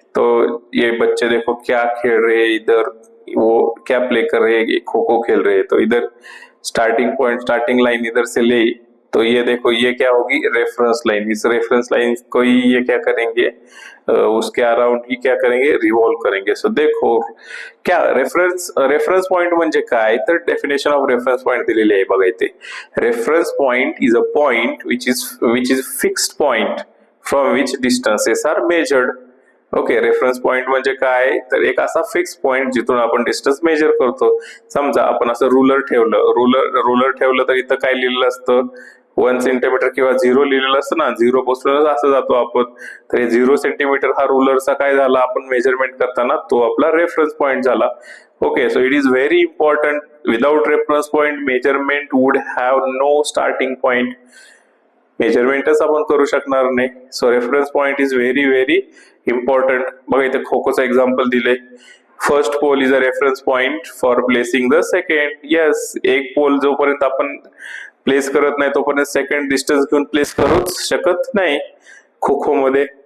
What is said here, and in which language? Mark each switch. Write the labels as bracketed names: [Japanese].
[Hindi] तो ये बच्चे देखो क्या खेल रहे हैं, इधर वो क्या प्ले कर रहे हैं, खो खो खेल रहे हैं. तो इधर स्टार्टिंग पॉइंट, स्टार्टिंग लाइन इधर से ले, तो ये देखो ये क्या होगी? Reference line. इस रेफरेंस लाइन को ही ये क्या करेंगे? उसके अराउंड ही क्या करेंगे? रिवॉल्व करेंगे. सो देखो क्या [Marathi] रेफरन्स पॉइंट म्हणजे काय? तर डेफिनेशन ऑफ रेफरन्स पॉइंट दिलेली आहे बघा इथे. [English] Reference point is a point which is fixed point from which distances are measured. [Marathi] Okay, reference point म्हणजे काय? तर एक असा फिक्स पॉइंट जिथून आपण डिस्टन्स मेजर करतो. समजा आपण असं रूलर ठेवलं तर इथं काय लिहिलेलं असतं? 1 सेंटीमीटर किंवा 0 लिहिलेलं असतं ना. 0 पासूनच असं जातो आपण. तर 0 सेंटीमीटर हा रूलरचा काय झाला? आपण मेजरमेंट करताना तो आपला रेफरन्स पॉइंट झाला. Okay, [English] So it is very important without reference point measurement would have no starting point. [Marathi] मेजरमेंटच आपण करू शकणार नाही. [English] So reference point is very very important. [Marathi] बघा इथे खोखोचं एक्झाम्पल दिले. [English] First pole is a reference point for placing the second. [Marathi] Yes, एक pole जोपर्यंत आपण प्लेस करत नाही तोपर्यंत सेकंड डिस्टन्स घेऊन प्लेस करूच शकत नाही खो मध्ये.